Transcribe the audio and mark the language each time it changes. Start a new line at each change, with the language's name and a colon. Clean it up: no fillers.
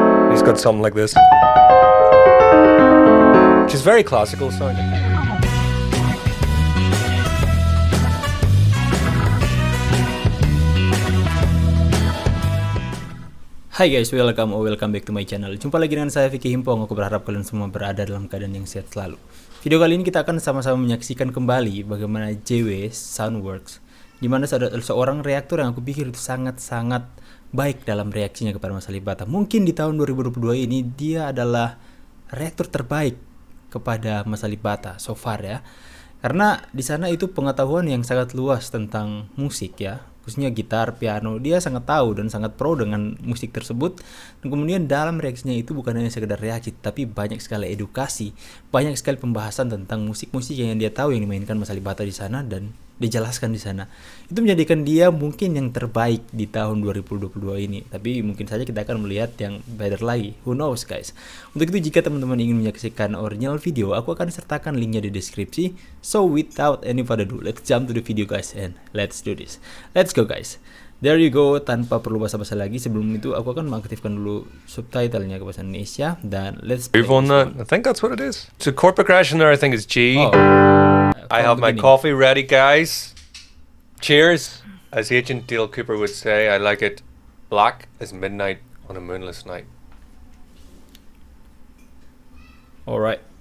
English: He's got something like this, which is very classical sounding. Hai guys, welcome back to my channel.
Indonesian: Jumpa lagi dengan saya Vicky Himpong. Aku berharap kalian semua berada dalam keadaan yang sehat selalu. Video kali ini kita akan sama-sama menyaksikan kembali bagaimana JW SoundWorks, dimana ada seorang reaktor yang aku pikir itu sangat-sangat baik dalam reaksinya kepada Mas AlipBaTa. Mungkin di tahun 2022 ini dia adalah reaktor terbaik kepada Mas AlipBaTa
English: so far
Indonesian: ya. Karena di sana itu pengetahuan yang sangat luas tentang musik ya, khususnya gitar, piano. Dia sangat tahu dan sangat pro dengan musik tersebut. Dan kemudian dalam reaksinya itu bukan hanya sekedar reaksi, tapi banyak sekali edukasi, banyak sekali pembahasan tentang musik-musik yang dia tahu yang dimainkan Mas AlipBaTa di sana dan dijelaskan di sana. Itu menjadikan dia mungkin yang terbaik di tahun 2022 ini. Tapi mungkin saja kita akan melihat yang better lagi.
English: Who knows guys.
Indonesian: Untuk itu jika teman-teman ingin menyaksikan original video, aku akan sertakan linknya di deskripsi.
English: So without any further ado, let's jump to the video guys and let's do this. Let's go guys. There you go.
Indonesian: Tanpa perlu basa-basa lagi, sebelum itu aku akan mengaktifkan dulu subtitlenya ke bahasa Indonesia dan
English: let's Move on that. I think that's what it is. So chord progression there I think is G. Oh. I have my coffee ready, guys. Cheers. As Agent Dale Cooper would say, I like it black as midnight on a moonless night. Alright.